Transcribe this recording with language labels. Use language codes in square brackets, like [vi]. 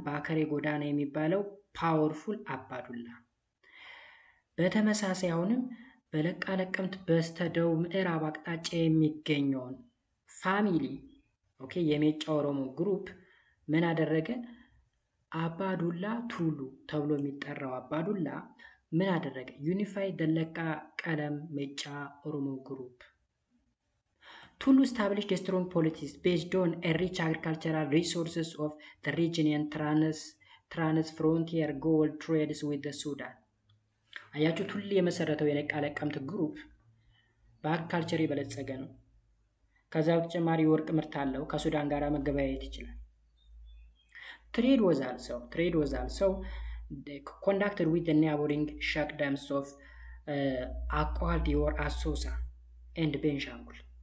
[am] ባከሬ ጎዳና የሚባለው ፓወርፉል አባዱላ። በተመሳሳይ አሁንም በለቃ ነቀምት በስተደቡብ ምዕራብ አቅጣጫ የሚገኘውን ፋሚሊ የሜጫ ኦሮሞ ግሩፕ ምን አደረገ? አባዱላ ቱሉ ተብሎ የሚጠራው አባዱላ ምን አደረገ? [en] ዩኒፋይ ደለቃ ቀለም ሜጫ ኦሮሞ ግሩፕ። ቱሉ established a strong politics based on a rich agricultural resources of the region and trans-frontier gold trades with the Sudan. [am] አያችሁ ቱሉ የመሰረተው የለቃ ነቀምት ግሩፕ በአግሪካልቸር የበለጸገ ነው። ከዛ በተጨማሪ ወርቅ ምርት አለው። ከሱዳን ጋር መገበያየት ይችላል። [en] Trade was also conducted with the neighboring sheikdoms of Akwadi or Asosa and Benshangul.